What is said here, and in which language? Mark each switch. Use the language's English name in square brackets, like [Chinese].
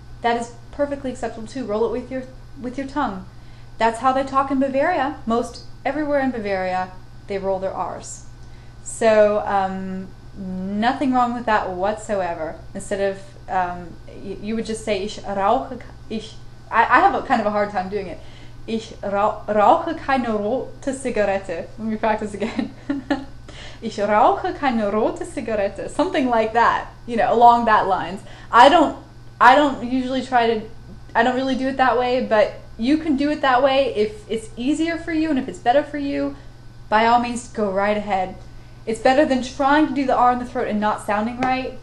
[English] That is perfectly acceptable too. Roll it with your tongue. That's how they talk in Bavaria. Most everywhere in Bavaria, they roll their R's. So nothing wrong with that whatsoever. Instead of, you would just say, [German] ich rauche, [English] I have kind of a hard time doing it. [German] Ich rauche keine rote Zigarette. [English] Let me practice again. [German] Ich rauche keine rote Zigarette. [English] Something like that, you know, along that lines. I don't usually I don't really do it that way, but you can do it that way if it's easier for you and if it's better for you. By all means, go right ahead. It's better than trying to do the R in the throat and not sounding right.